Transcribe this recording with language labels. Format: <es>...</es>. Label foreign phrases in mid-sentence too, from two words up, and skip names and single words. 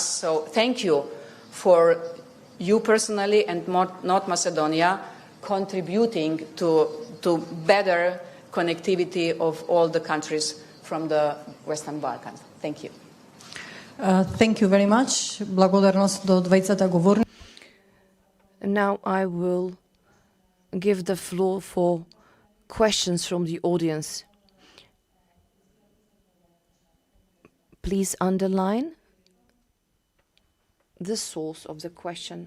<en>So thank you for you personally and North Macedonia contributing to better connectivity of all the countries from the Western Balkans. Thank you. Thank you very much.</en> <mk>Благодарност до двајцата говорници.</mk> <en>Now I will give the floor for questions from the audience. Please underline the source of the question.</en>